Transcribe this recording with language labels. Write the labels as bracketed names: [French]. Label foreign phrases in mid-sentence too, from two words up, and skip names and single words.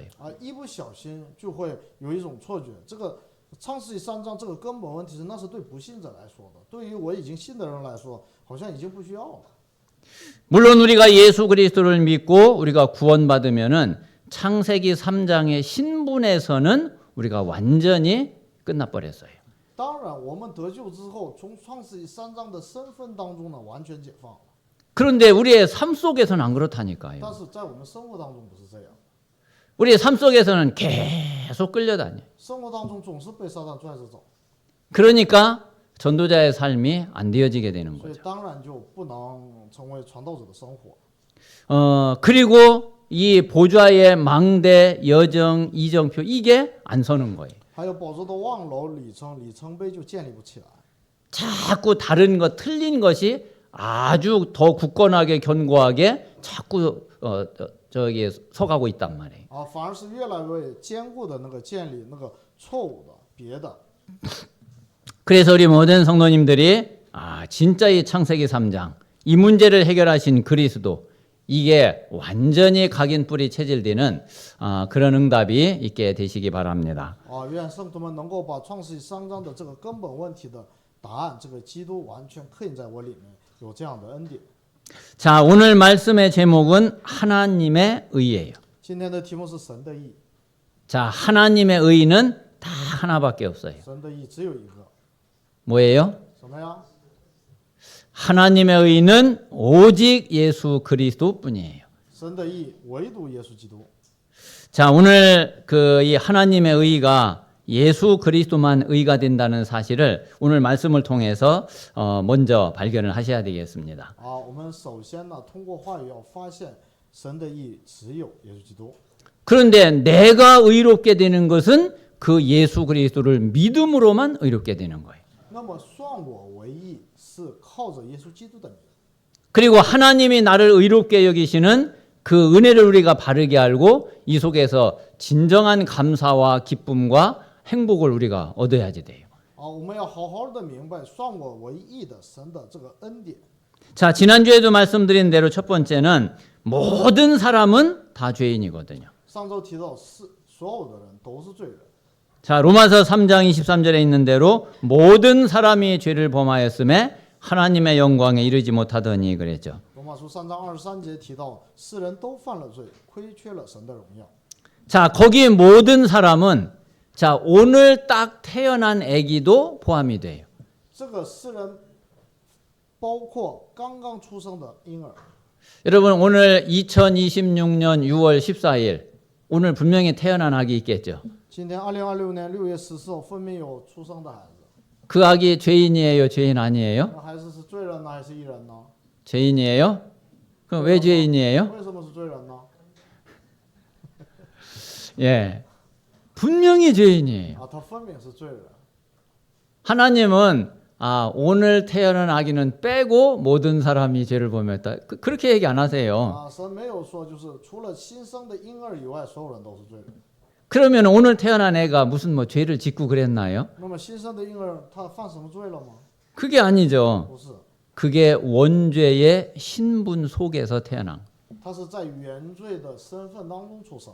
[Chinese] 一不小心就会有一种错觉，这个创世纪3章这个根本问题那是对不信者来说的，对于我已经信的人来说，好像已经不需要了。 [Korean] 물론 우리가 예수 그리스도를 믿고 우리가 구원받으면은 창세기 3장의 신분에서는 우리가 완전히 끝나버렸어요. [Chinese] 当然，我们得救之后，从创世纪3章的身份当中呢，完全解放了。 [Korean] 그런데 우리의 삶 속에서는 안 그렇다니까요. [Chinese] 但是在我们生活当中不是这样， [Korean] 우리의 삶 속에서는 계속 끌려다녀요. [Chinese] 生活当中总是被撒旦拽着走， [Korean] 그러니까 전도자의 삶이 안 되어지게 되는 [Chinese] 所以 [Korean] 거죠. [Chinese] 当然就不能成为传道者的生活。 [Korean] 그리고 이 보좌의 망대, 여정, 이정표 이게 안 서는 거예요. [Chinese] 还有宝座的望楼、里程碑就建立不起来。 [Korean] 자꾸 다른 것, 틀린 것이 아주 더 굳건하게 견고하게 자꾸 저기 서가고 있단 말이에요. [Chinese] 反而是越来越坚固的建立错误的别的。 [Korean] 그래서 우리 모든 성도님들이 진짜 이 창세기 3장 이 문제를 해결하신 그리스도 이게 완전히 각인 뿌리 체질되는 그런 응답이 있게 되시기 바랍니다. [Chinese] 愿圣徒们能够把创世纪3章的这个根本问题的答案，这个基督完全刻印在我里面，有这样的恩典。 [Korean] 자, 오늘 말씀의 제목은 하나님의 의예요. [Chinese] 今天的题目是神的义， [Korean] 자, 하나님의 의는 다 하나밖에 없어요. [Chinese] 神的义只有一个， [Korean] 뭐예요? [Chinese] 什么呀？ [Korean] 하나님의 의는 오직 예수 그리스도뿐이에요. [Chinese] 神的义唯独耶稣基督。 [Korean] 자, 오늘 이 하나님의 의가 예수 그리스도만 의가 된다는 사실을 오늘 말씀을 통해서 먼저 발견을 하셔야 되겠습니다. [Chinese] 我们首先呢，通过话语要发现神的义只有耶稣基督。 [Korean] 그런데 내가 의롭게 되는 것은 그 예수 그리스도를 믿음으로만 의롭게 되는 거예요. [Chinese] 那么算我为义是靠着耶稣基督的名。 [Korean] 그리고 하나님이 나를 의롭게 여기시는 그 은혜를 우리가 바르게 알고 이 속에서 진정한 감사와 기쁨과 행복을 우리가 얻어야지 돼요. [Chinese] 我们要好好的明白算我为义的神的这个恩典。 [Korean] 자, 지난주에도 말씀드린 대로 첫 번째는 모든 사람은 다 죄인이거든요. [Chinese] 上周提到所有的人都是罪人。 [Korean] 자, 로마서 3장 23절에 있는 대로 모든 사람이 죄를 범하였음에 하나님의 영광에 이르지 못하더니 그랬죠. [Chinese] 罗马书3章23节提到，世人都犯了罪，亏缺了神的荣耀。 [Korean] 자, 거기 모든 사람은 자, 오늘 딱 태어난 아기도 포함이 돼요. [Chinese] 这个世人包括刚刚出生的婴儿。 [Korean] 여러분, 오늘 2026년 6월 14일 오늘 분명히 태어난 아기 있겠죠. [Chinese] 今天2026年6月14号分明有出生的孩子， [Korean] 그 아기 죄인이에요, 죄인 아니에요? [Chinese] 那孩子是罪人呢还是义人呢？ [Korean] 죄인이에요? 그럼 왜 죄인이에요? [Chinese] 为什么是罪人呢？ [Korean] 예. 분명히 죄인이에요. [Chinese] 他分明是罪人。 [Korean] 하나님은 오늘 태어난 아기는 빼고 모든 사람이 죄를 범했다. 그렇게 얘기 안 하세요. [Chinese] 神没有说就是除了新生的婴儿以外，所有人都是罪人。 [Korean] 그러면 오늘 태어난 애가 무슨 뭐 죄를 짓고 그랬나요? [Chinese] 那么新生的婴儿他犯什么罪了吗？ [Korean] 그게 아니죠. [Chinese] 不是， [Korean] 그게 원죄의 신분 속에서 태어난. [Chinese] 他是在原罪的身份当中出生。